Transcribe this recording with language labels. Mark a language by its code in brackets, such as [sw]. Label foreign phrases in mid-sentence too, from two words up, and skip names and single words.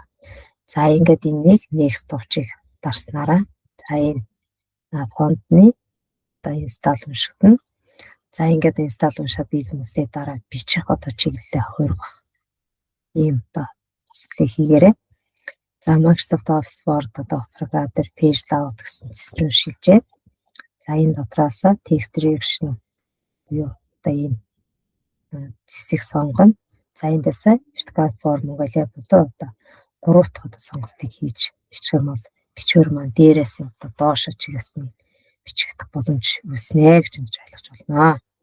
[mn] За ингээд энийг next товчийг дарснараа за энэ фонтны одоо install уншигдана. За ингээд install уншаад биелэмжтэй дараа бичих одоо чиглэлээ хуургах ийм одоо засаглыг хийгээрэй. За Microsoft Office Word одоо програм дээр [en] page layout [mn] гэсэн зэс рүү шилжээ. За энэ дотроос [en] text direction [mn] буюу одоо энэ зэсийг сонгоно. За эндээс [en] vertical form Mongolia [mn] болоо одоо 3 дахь одоо сонголтыг хийж бичих юм бол бичвэр маань дээрээс одоо доош чиглэсний бичихдэх боломж үүснэ гэж ойлгож байна.